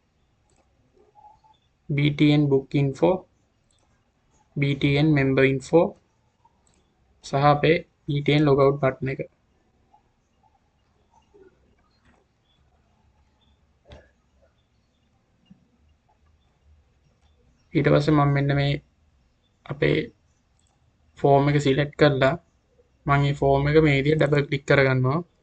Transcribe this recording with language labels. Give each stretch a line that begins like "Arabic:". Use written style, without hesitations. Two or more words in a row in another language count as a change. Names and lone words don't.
English: btn book info, btn member info
Sinhala: සහ අපේ
English: btn logout button එක.
Sinhala: ඊට පස්සේ මම මෙන්න මේ අපේ ෆෝම් එක සිලෙක්ට් කරලා මම මේ ෆෝම් එක මේ විදිහට
English: double click
Sinhala: කරගන්නවා.